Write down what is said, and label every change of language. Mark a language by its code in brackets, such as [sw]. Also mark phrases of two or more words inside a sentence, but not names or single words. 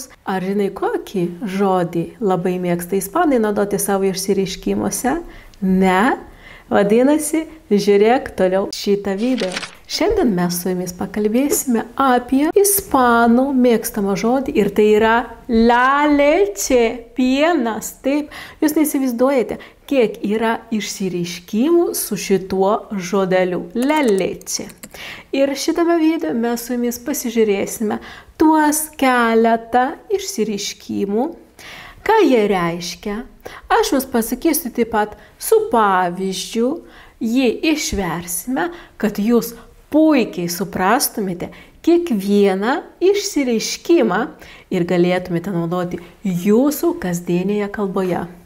[lt] Ar žinai, kokį žodį labai mėgsta ispanai naudoti savo išsireiškimuose? Ne? Vadinasi, žiūrėk toliau šitą video. Šiandien mes su jumis pakalbėsime apie ispanų mėgstamą žodį ir tai yra [es] la leche, [lt] pienas. Taip, jūs neįsivaizduojate, kiek yra išsireiškimų su šituo žodeliu [es] la leche. [lt] Ir šitame video mes su jumis pasižiūrėsime tuos keletą išsireiškimų, ką jie reiškia. Aš jums pasakysiu taip pat su pavyzdžiu, jį išversime, kad jūs puikiai suprastumėte kiekvieną išsireiškimą ir galėtumėte naudoti jūsų kasdienėje kalboje.